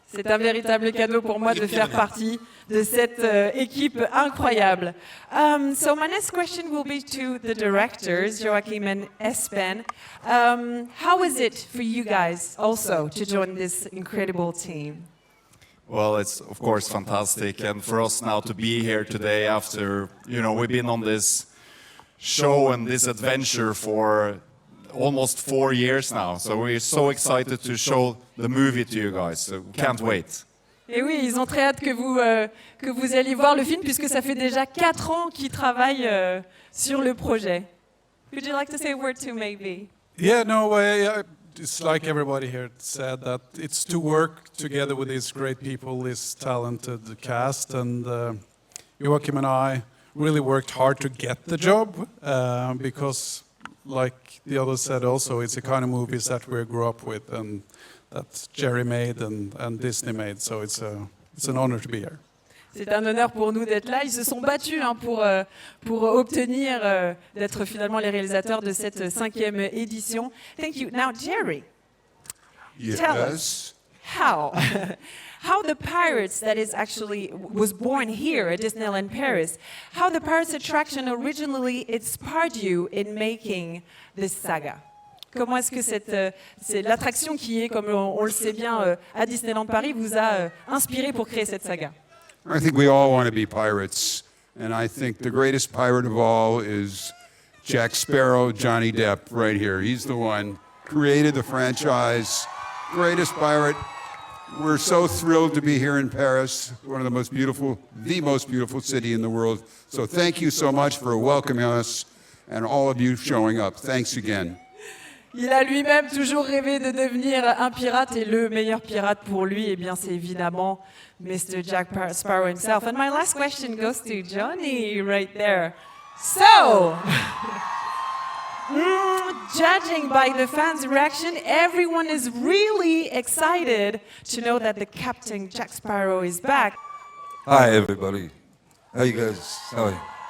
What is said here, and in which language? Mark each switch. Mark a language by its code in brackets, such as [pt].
[fr] C'est un véritable cadeau pour moi de faire partie de cette équipe incroyable. [en] So my next question will be to the directors, Joachim and Espen. How is it for you guys also to join this incredible team? Well, it's of course fantastic, and for us now to be here today after, we've been on this show and this adventure for almost 4 years now. So we're so excited to show the movie to you guys. So can't wait. [fr] Et oui, ils ont très hâte que vous alliez voir le film puisque ça fait déjà 4 ans qu'ils travaillent sur le projet. [en] Would you like to say a word too, maybe? Yeah, no, it's like everybody here said, that it's to work together with these great people, this talented cast, and Joachim and I really worked hard to get the job because, like the others said also, it's the kind of movies that we grew up with and that Jerry made and Disney made, so it's an honor to be here. [fr] C'est un honneur pour nous d'être là. Ils se sont battus pour obtenir d'être finalement les réalisateurs de cette 5e édition. [en] Thank you. Now, Jerry, tell us how the Pirates, that is actually was born here at Disneyland Paris, how the Pirates attraction originally inspired you in making this saga. [fr] Comment est-ce que c'est l'attraction qui est, comme on le sait bien, à Disneyland Paris, vous a inspiré pour créer cette saga? [en] I think we all want to be pirates, and I think the greatest pirate of all is Jack Sparrow, Johnny Depp, right here. He's the one created the franchise, greatest pirate. We're so thrilled to be here in Paris, one of the most beautiful city in the world. So thank you so much for welcoming us and all of you showing up. Thanks again. [fr] Il a lui-même toujours rêvé de devenir un pirate et le meilleur pirate pour lui, eh bien, c'est évidemment Mr. [en] Jack Sparrow himself. And my last question goes to Johnny right there. So, judging by the fans' reaction, everyone is really excited to know that the Captain Jack Sparrow is back. Hi, everybody. How you guys? How are you?